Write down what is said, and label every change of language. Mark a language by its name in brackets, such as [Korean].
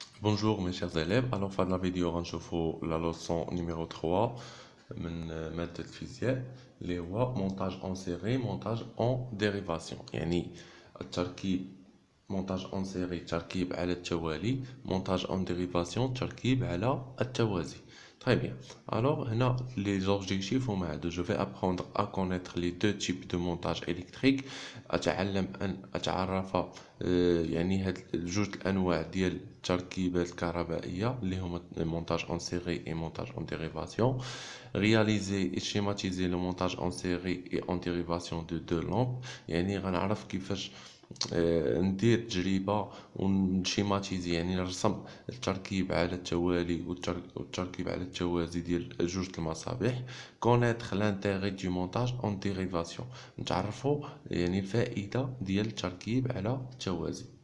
[French] Bonjour mes chers élèves, alors [Arabic] في هذه [French] la vidéo [Arabic] غنشوفوا [French] la leçon numéro 3 [Arabic] من مادة الفيزياء اللي هو [French] montage en série montage en dérivation [Arabic] يعني التركيب [French] montage en série [Arabic] تركيب على التوالي [French] montage en dérivation [Arabic] تركيب على التوازي. [French] Très bien. Alors, هنا les objectifs [Arabic] هما هادو. [French] Je vais apprendre à connaître les deux types de montage électrique. [Arabic] أتعلم أن أتعرف يعني هاد جوج الأنواع ديال التركيبات الكهربائية اللي هما [French] montage en série et montage en dérivation. Réaliser et schématiser le montage en série et en dérivation de deux lampes. [Arabic] يعني غنعرف كيفاش ندير تجربة ونشيماتيزي يعني نرسم التركيب على التوالي والتركيب على التوازي ديال جوج المصابيح. [French] كونيتر لانتيغي دو مونتاج اون ديريفاسيون [Arabic] نتعرفوا يعني الفائدة ديال التركيب على التوازي.